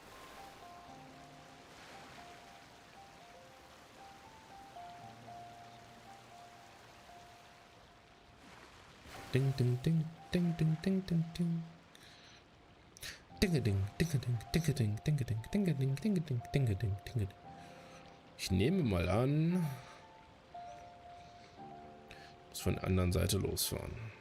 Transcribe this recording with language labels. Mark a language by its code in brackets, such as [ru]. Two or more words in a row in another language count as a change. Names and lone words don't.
[de] Ding, ding, ding, ding, ding, ding, ding, ding. Dinge-ding, dinge-ding, dinge-ding, dinge-ding, dinge-ding, dinge-ding, dinge-ding, dinge-ding. Ich nehme mal an, muss von der anderen Seite losfahren.